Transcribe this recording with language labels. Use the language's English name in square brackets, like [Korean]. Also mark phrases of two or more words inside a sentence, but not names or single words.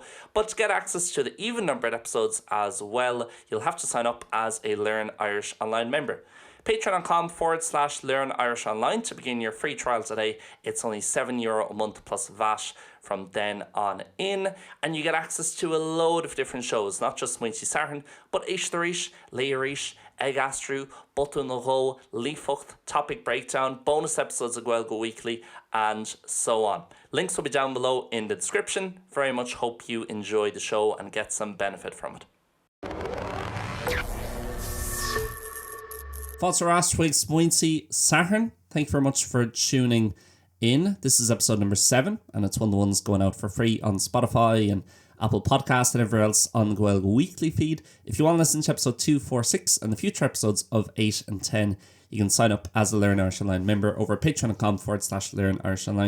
[English] But to get access to the even numbered episodes as well, you'll have to sign up as a Learn Irish Online member. Patreon.com/Learn Irish Online to begin your free trial today. It's only €7 a month plus VAT from then on in, and you get access to a load of different shows, not just Smaointe Sathairn, but Ishtarish, Leirish, Ag Astrú, Button na Ró, Lífocht, Topic Breakdown, bonus episodes of Gaeilge Weekly, and so on. Links will be down below in the description. Very much hope you enjoy the show and get some benefit from it. [Irish] Fáilte as chuig Smaointe Sathairn. [English] Thank you very much for tuning in. This is episode number 7, and it's one of the ones going out for free on Spotify and Apple Podcasts and everywhere else on the Gaeilge Weekly feed. If you want to listen to episode 2, 4, 6 and the future episodes of 8 and 10, you can sign up as a Learn Irish Online member over at patreon.com/Learn Irish Online.